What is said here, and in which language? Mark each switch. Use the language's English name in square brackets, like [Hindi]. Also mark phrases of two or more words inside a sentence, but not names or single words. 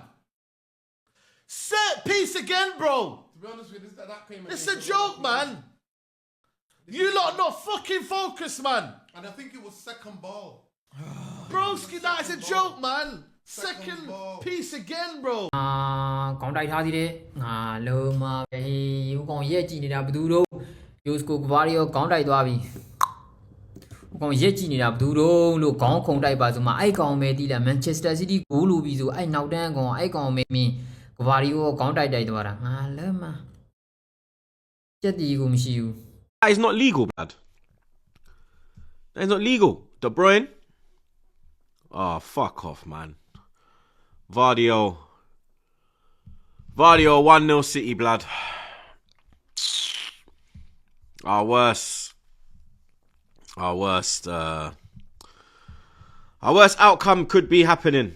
[English] Set piece again, bro. To be honest with you, that came. It's a joke, man. You lot not fucking focused, man. And I think it was second ball. Broski, that is a joke, man. Second piece again, bro. [Burmese] ကောင်းတိုက်ထားသေးတယ်ငါလုံးမပဲဟိုကောင်ရက်ကြည့်နေတာဘသူတို့ယိုစကိုကဘာရီရောကောင်းတိုက်သွားပြီဟိုကောင်ရက်ကြည့်နေတာဘသူတို့လို့ခေါင်းခုံတိုက်ပါဆိုမှအဲ့ကောင်ပဲတီးလာမန်ချက်စတာစီးတီးဂိုးလိုပြီဆိုအဲ့နောက်တန်းကောင်အဲ့ကောင်မင်းကဘာရီရောကောင်းတိုက်သွားတာငါလုံးမကြက်တီကိုမရှိဘူး [English] That is not legal, blood. That is not legal. De Bruyne. Oh, fuck off, man. Vardiol. 1-0 City, blood. Our worst outcome could be happening.